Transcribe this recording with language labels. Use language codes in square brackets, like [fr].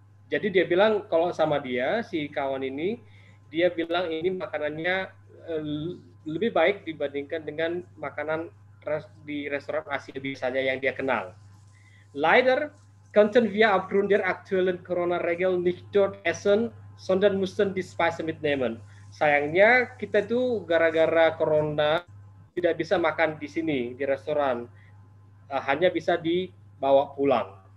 [id] Jadi dia bilang kalau sama dia, si kawan ini, dia bilang ini makanannya lebih baik dibandingkan dengan makanan di restoran Asia biasanya yang dia kenal. [de] Leider konnten wir aufgrund der aktuellen Corona-Regel nicht dort essen, sondern mussten die Speise mitnehmen. [id] Sayangnya kita itu gara-gara corona tidak bisa makan di sini di restoran, hanya bisa dibawa pulang.